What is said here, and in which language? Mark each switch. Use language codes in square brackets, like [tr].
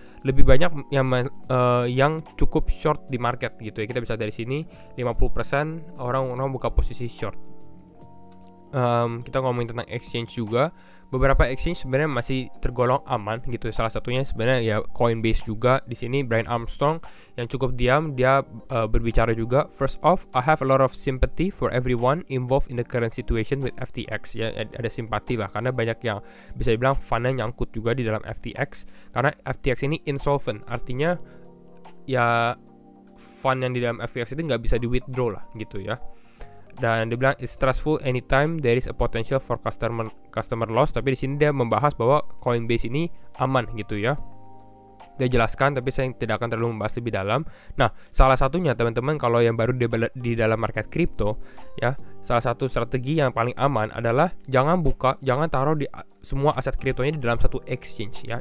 [id] Lebih banyak yang cukup short di market gitu ya. Kita bisa dari sini 50% orang buka posisi short. Kita ngomongin tentang exchange juga. Beberapa exchange sebenarnya masih tergolong aman gitu. Salah satunya sebenarnya ya Coinbase juga. Di sini Brian Armstrong yang cukup diam, dia berbicara juga. [en] First off, I have a lot of sympathy for everyone involved in the current situation with FTX. [id] Ya, ada simpati lah karena banyak yang bisa dibilang fundnya nyangkut juga di dalam FTX. Karena FTX ini insolvent, artinya ya fund yang di dalam FTX itu nggak bisa di withdraw lah gitu ya. Dan dia bilang [en] it's stressful anytime there is a potential for customer loss. [id] Tapi di sini dia membahas bahwa Coinbase ini aman gitu ya. Dia jelaskan, tapi saya tidak akan terlalu membahas lebih dalam. Nah, salah satunya teman-teman kalau yang baru di dalam market crypto ya, salah satu strategi yang paling aman adalah jangan taruh di semua aset kriptonya di dalam satu exchange ya.